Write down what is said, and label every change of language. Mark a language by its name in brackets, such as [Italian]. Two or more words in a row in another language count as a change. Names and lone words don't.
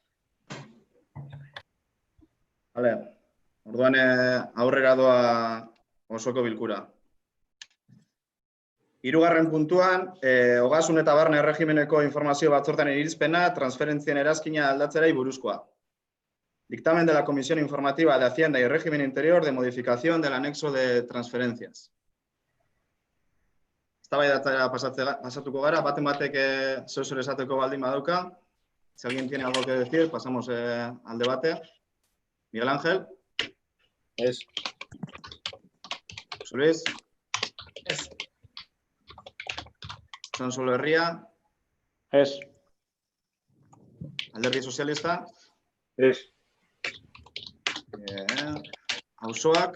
[Spanish] Vale. [Basque] Orduan aurrera doa osoko bilkura. Hirugarren puntuan, ogasun eta barne erregimeneko informazio batzordean irizpena, transferentzien erazkina aldatzerei buruzkoa. [Spanish] Dictamen de la Comisión Informativa de Hacienda y Régimen Interior de modificación del anexo de transferencias. [Basque] Eztabaidatzera pasatuko gara, baten batek zer esateko baldin badauka. [Spanish] Si alguien tiene algo que decir, pasamos al debate. [Basque] Miguel Ángel. Ez. José Luis. Ez. Sonsolo Herria. Ez. Alderdi Sozialista. Ez. Auzoak.